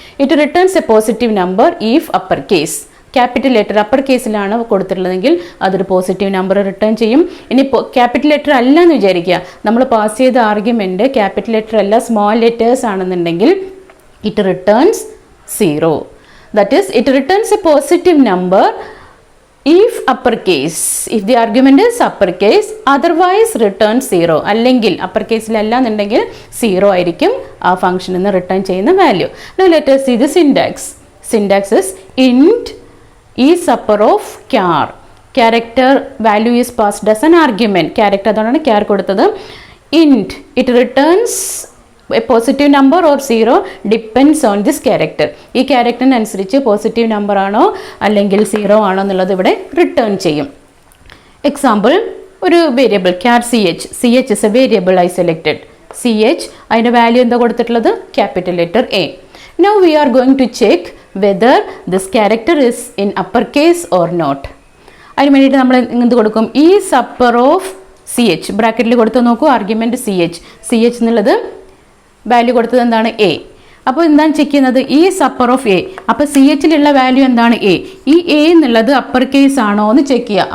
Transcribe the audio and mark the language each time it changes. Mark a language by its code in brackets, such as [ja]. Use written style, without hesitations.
[en] It returns a positive number if upper case. [ml] Capital letter upper കേസിലാണ് കൊടുത്തിട്ടുള്ളതെങ്കിൽ അതൊരു positive number return ചെയ്യും. ഇനി capital letter അല്ല എന്ന് വിചാരിക്കുക, നമ്മൾ പാസ് ചെയ്ത ആർഗ്യുമെൻറ്റ് ക്യാപിറ്റൽ ലെറ്റർ അല്ല സ്മോൾ ലെറ്റേഴ്സ് ആണെന്നുണ്ടെങ്കിൽ [en] It returns 0. That is it returns a positive number if uppercase, if the argument is uppercase, otherwise return 0. [ml] അല്ലെങ്കിൽ അപ്പർ കേസിലല്ല എന്നുണ്ടെങ്കിൽ 0 ആയിരിക്കും ആ ഫംഗ്ഷനിൽ നിന്ന് റിട്ടേൺ ചെയ്യുന്ന value. [en] Now let us see the syntax. Syntax is int is upper of char. Character value is passed as an argument. Character [ml] അതാണ് char കൊടുത്തത്. [en] Int it returns a positive number or 0 depends on this character. [ml] ഈ ക്യാരക്ടറിനനുസരിച്ച് positive number ആണോ അല്ലെങ്കിൽ 0 ആണോ എന്നുള്ളത് ഇവിടെ return ചെയ്യും. [en] Example, ഒരു variable char ch is a variable I selected. [ml] ch അതിൻ്റെ വാല്യൂ എന്താ കൊടുത്തിട്ടുള്ളത്? Capital letter A. [en] Now we are going to check whether this character is in upper case or not. [ml] അതിന് വേണ്ടിയിട്ട് നമ്മൾ എന്ത് കൊടുക്കും? ഈസ് അപ്പർ ഓഫ് ch ബ്രാക്കറ്റിൽ കൊടുത്ത് നോക്കൂ. ആർഗ്യുമെൻറ്റ് ch എന്നുള്ളത് വാല്യൂ കൊടുത്തത് എന്താണ്? A. അപ്പോൾ എന്താണ് ചെക്ക് ചെയ്യുന്നത്? Is upper of A. അപ്പോൾ CHലുള്ള വാല്യൂ എന്താണ്? A. ഈ A എന്നുള്ളത് അപ്പർ കേസ് ആണോ എന്ന് ചെക്ക് ചെയ്യുക.